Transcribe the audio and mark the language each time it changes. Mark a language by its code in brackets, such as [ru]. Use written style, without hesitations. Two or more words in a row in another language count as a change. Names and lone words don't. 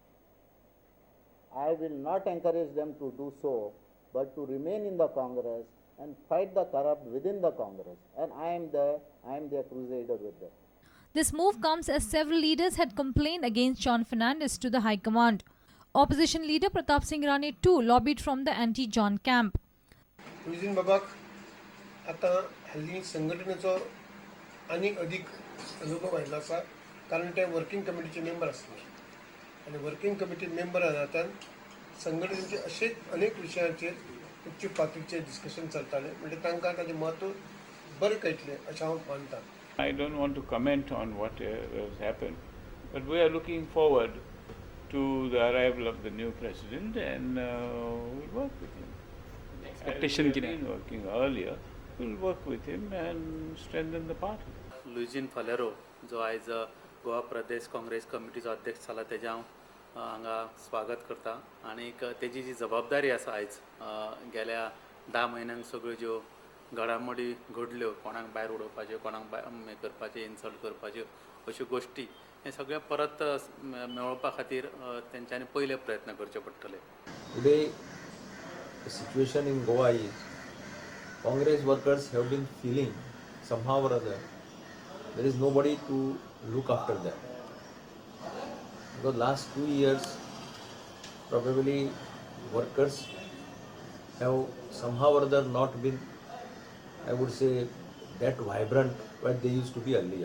[en] I will not encourage them to do so, but to remain in the Congress and fight the corrupt within the Congress. And I am their crusader with them. This move comes as several leaders had complained against John Fernandes to the High Command. Opposition leader Pratap Singh Rane too lobbied from the anti-John camp. [kok] लुईझीन बाबाक आता हल्ली संघटनेचो आनीक अधिक अनुभव आयिल्लो आसा कारण ते [en] working committee's member [kok] आसले आनी [en] working committee member [kok] जातान संघटनेचे अशेच अनेक विशयांचेर उच्च पातळीचेर डिस्कशन चलताले म्हणजे तांकां ताचें म्हत्व बरें कळटलें अशें हांव मानतां. [en] I don't want to comment on what has happened, but we are looking forward to the arrival of the new president and we'll work with him. Expectation As we have been working earlier, we'll work with him and strengthen the party. [kok] लुईझीन फालेरो जो आयज गोवा प्रदेश काँग्रेस कमिटीचो अध्यक्ष जाला तेजें हांव हांगा स्वागत करता आनीक तेजी जी जबाबदारी आसा आयज गेल्या 10 म्हयन्यांक सगळ्यो ज्यो घडामोडी घडल्यो कोणाक भायर उडोवपाच्यो कोणाक हें करपाचें इन्सल्ट करपाच्यो अश्यो गोश्टी हे सगळे परत मेळोवपा खातीर तेंच्यांनी पयले प्रयत्न करचे पडटले. [en] Today, the situation in Goa is Congress workers have been feeling somehow or other there is nobody to look after them. Because last 2 years, probably workers have somehow or other not been, I would say, that vibrant what they used to be earlier.